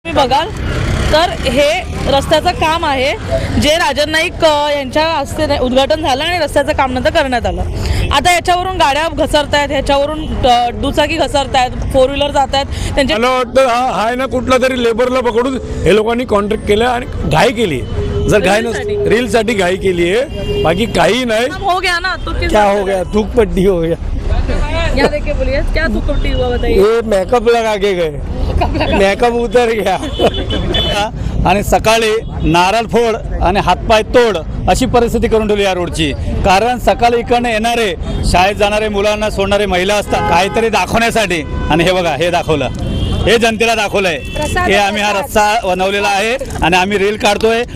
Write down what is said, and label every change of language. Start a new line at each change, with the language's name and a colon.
Marathi: बघाल तर हे रस्त्याचं काम आहे जे राजन नाईक यांच्या हस्ते उद्घाटन झालं आणि रस्त्याचं काम नंतर करण्यात आलं। आता याच्यावरून गाड्या घसरत आहेत, ह्याच्यावरून दुचाकी घसरत आहेत, फोर व्हीलर जात आहेत त्यांचे। मला वाटतं हा आहे ना कुठला तरी लेबरला पकडून हे लोकांनी कॉन्ट्रॅक्ट केलं आणि घाई केली। जर घाई नसती रीलसाठी घाई केली आहे, बाकी काही नाही।
Hindi: हो गया ना तो क्या हो गया, थूक पट्टी हो गया। यहाँ देखिए बोलिए क्या थूक पट्टी हुआ बताइए। ये मेकअप लगा के गए, मेकअप उतर गया।
Marathi: आणि सकाळी नारळ फोड आणि हातपाय तोड अशी परिस्थिती करून ठेवली या रोडची। कारण सकाळी इकडनं येणारे शाळेत जाणारे मुलांना सोडणारे महिला असतात काहीतरी दाखवण्यासाठी, आणि हे बघा हे दाखवलं, हे जनतेला दाखवलंय की आम्ही हा रस्ता बनवलेला आहे आणि आम्ही रील काढतोय।